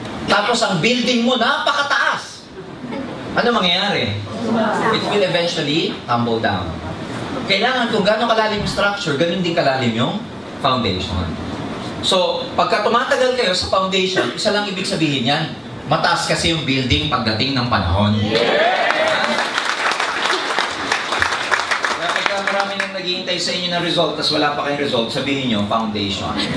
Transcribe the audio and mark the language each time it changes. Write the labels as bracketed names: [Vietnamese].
[Filipino] Tapos ang building mo, napakataas. Ano mangyayari? [English] It will eventually tumble down. [Filipino] Kailangan kung gano'ng kalalim yung structure, ganun din kalalim yung foundation. So, pagka tumatagal kayo sa foundation, isa lang ibig sabihin yan, mataas kasi yung building pagdating ng panahon. Kaya pagka marami nang naghihintay sa inyo ng result, tapos wala pa kayong result, sabihin nyo, foundation.